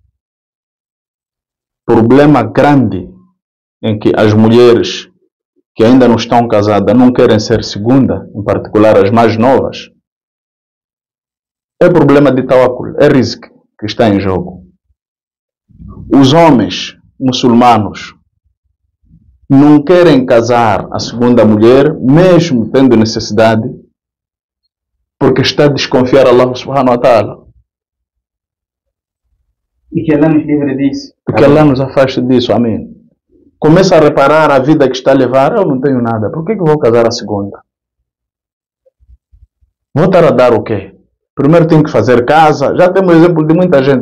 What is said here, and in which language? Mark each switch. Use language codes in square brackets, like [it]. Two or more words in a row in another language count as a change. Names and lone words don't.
[pt] Problema grande em que as mulheres que ainda não estão casadas não querem ser segunda, em particular as mais novas, é problema de tawakkul, é rizq que está em jogo. Os homens muçulmanos não querem casar a segunda mulher, mesmo tendo necessidade, porque está a desconfiar [ar] الله سبحانه وتعالى. [pt] E que Allah nos livre disso. Que Allah nos afaste disso, amém. Começa a reparar a vida que está a levar. Eu não tenho nada, por que vou casar a segunda? Vou estar a dar o quê? Primeiro tenho que fazer casa. Já temos exemplo de muita gente.